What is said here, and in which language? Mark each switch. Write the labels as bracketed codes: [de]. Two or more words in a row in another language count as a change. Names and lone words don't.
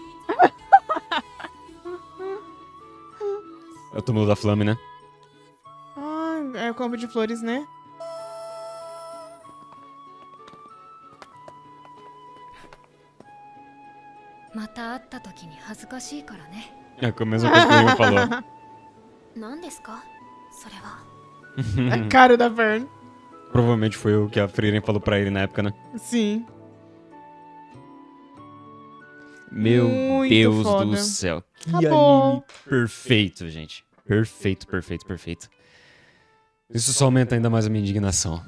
[pt] É o túmulo da Flame, né? Ah, é o campo de flores, né? É a mesma coisa que o Rimmel falou. [ja] 何ですかそれは。 [pt] A cara da Fern. Provavelmente foi o que a Frieren falou pra ele na época, né? Sim. Meu Muito Deus foda. do céu. Que Acabou. anime perfeito, gente. Perfeito, perfeito, perfeito. Isso só aumenta ainda mais a minha indignação.